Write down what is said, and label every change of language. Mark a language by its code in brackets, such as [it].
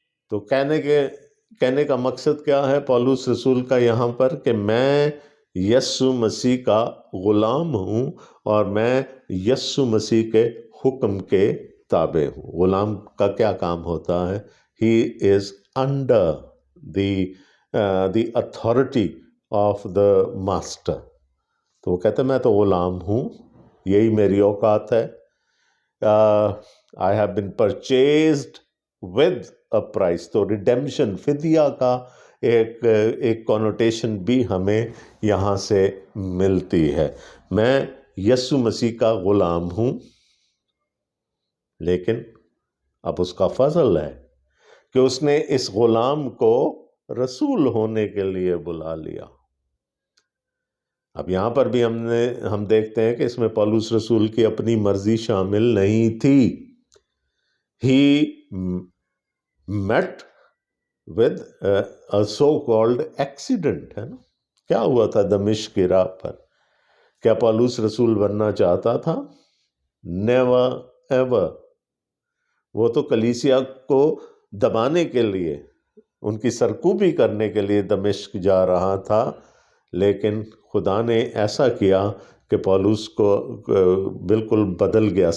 [ur] تو کہنے کا مقصد کیا ہے پولس رسول کا یہاں پر؟ کہ میں یسوع مسیح کا غلام ہوں اور میں یسوع مسیح کے حکم کے تابع ہوں. غلام کا کیا کام ہوتا ہے؟ [en] He is under the authority of the master. [ur] تو وہ کہتے ہیں میں تو غلام ہوں، یہی میری اوقات ہے. [en] I have been purchased with a price. [ur] تو ریڈیمشن، فدیہ کا ایک کونوٹیشن بھی ہمیں یہاں سے ملتی ہے. میں یسوع مسیح کا غلام ہوں، لیکن اب اس کا فضل ہے کہ اس نے اس غلام کو رسول ہونے کے لیے بلا لیا. اب یہاں پر بھی ہم دیکھتے ہیں کہ اس میں پولس رسول کی اپنی مرضی شامل نہیں تھی. [en] He met with a so-called accident. [ur] ہے نا؟ کیا ہوا تھا دمشق کی راہ پر؟ کیا پولس رسول بننا چاہتا تھا؟ [en] Never ever. [ur] وہ تو کلیسیا کو دبانے کے لیے، ان کی سرکوبی کرنے کے لیے دمشق جا رہا تھا، لیکن خدا نے ایسا کیا کہ پولس کو بالکل بدل گیا.